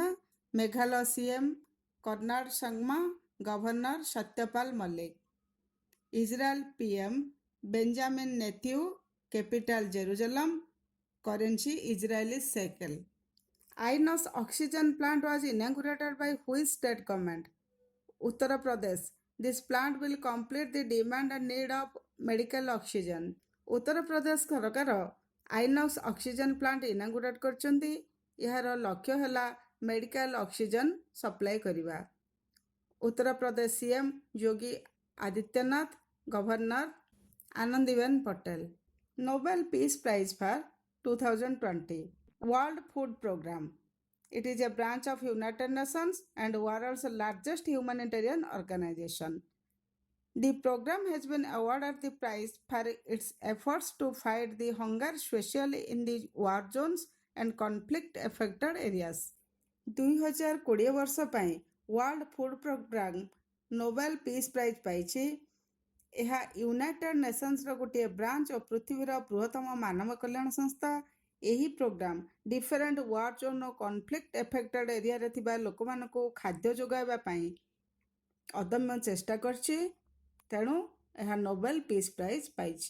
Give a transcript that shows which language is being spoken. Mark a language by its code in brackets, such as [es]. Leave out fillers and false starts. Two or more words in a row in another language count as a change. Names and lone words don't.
[or] ମେଘାଳୟ CM କର୍ନାଡ ସଂଗମା, ଗଭର୍ଣ୍ଣର ସତ୍ୟପାଲ ମଲ୍ଲିକ। ଇସ୍ରାଏଲ PM ବେଞ୍ଜାମିନ ନେଥ୍ୟୁ, କ୍ୟାପିଟାଲ ଜେରୁଜେଲମ, କରେନ୍ସି ଇସ୍ରାଏଲି ଶେକେଲ। [en] Ains oxygen plant was inaugurated by which state government? ଉତ୍ତର ପ୍ରଦେଶ. This plant will complete the demand and need of medical oxygen. [or] ଉତ୍ତର ପ୍ରଦେଶ ସରକାର ଆଇନକ୍ସ [en] oxygen plant inaugurate [or] କରିଛନ୍ତି। ଏହାର ଲକ୍ଷ୍ୟ ହେଲା [en] medical oxygen supply [or] କରିବା। ଉତ୍ତରପ୍ରଦେଶ CM ଯୋଗୀ ଆଦିତ୍ୟନାଥ, ଗଭର୍ଣ୍ଣର ଆନନ୍ଦୀବେନ ପଟେଲ। [en] Nobel Peace Prize for 2020. World Food Program. It is a branch of United Nations and world's largest humanitarian organization. The program has been awarded the prize for its efforts to fight the hunger, especially in the war zones and conflict-affected areas. [or] 2020 ବର୍ଷ ପାଇଁ ୱାର୍ଲଡ ଫୁଡ୍ ପ୍ରୋଗ୍ରାମ ନୋବେଲ ପିସ୍ ପ୍ରାଇଜ୍ ପାଇଛି। ଏହା ୟୁନାଇଟେଡ୍ ନେସନ୍ସର ଗୋଟିଏ ବ୍ରାଞ୍ଚ ଓ ପୃଥିବୀର ବୃହତ୍ତମ ମାନବ କଲ୍ୟାଣ ସଂସ୍ଥା। ଏହି ପ୍ରୋଗ୍ରାମ [en] different war zone [or] ଓ [en] conflict affected area [or] ଥିବା ଲୋକମାନଙ୍କୁ ଖାଦ୍ୟ ଯୋଗାଇବା ପାଇଁ ଅଦମ୍ୟ ଚେଷ୍ଟା କରିଛି, ତେଣୁ ଏହା ନୋବେଲ ପିସ୍ ପ୍ରାଇଜ୍ ପାଇଛି।